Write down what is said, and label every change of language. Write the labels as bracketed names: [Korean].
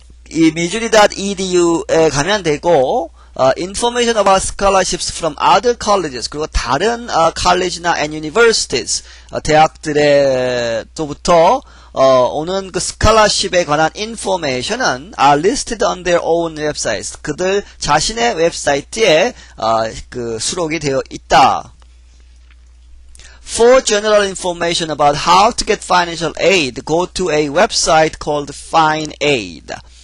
[Korean] 이 missouri.edu에 가면 되고 [English] information about scholarships from other colleges [Korean] 그리고 다른 college나 [English] and universities [Korean] 대학들에서부터 오는 그 scholarship에 관한 information은 [English] are listed on their own websites. [Korean] 그들 자신의 웹사이트에 그 수록이 되어 있다. [English] For general information about how to get financial aid, go to a website called FindAid.